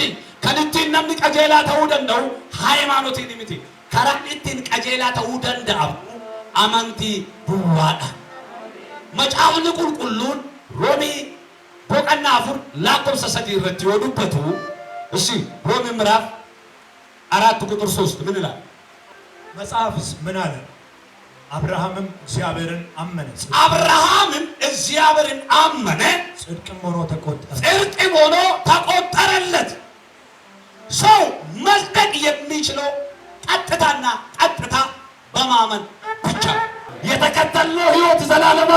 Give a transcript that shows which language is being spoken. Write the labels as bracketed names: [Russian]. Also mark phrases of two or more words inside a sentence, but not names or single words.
[Oromo] Kan ittiin namni qajeelaa ta'uu danda'u hayimaanotiin miti. Karaan ittiin qajeelaa ta'uu danda'u amantii duwwaadha. Macaafni qulqulluun Roomii boqonnaa 4 lakkoofsa 3 irratti yoo dubbatu [Amharic] እሺ Roomii ምዕራፍ 4 ቁጥር 3 ምን ይላል? መጽሐፍስ ምን አለ? አብርሃምም እግዚአብሔርን አመነ፣ ጽድቅም ሆኖ ተቆጠረለት። ሰው መጽደቅ የሚችለው ቀጥታ በማመን ብቻ። የተከተልነው ህይወት ዘላለማዊ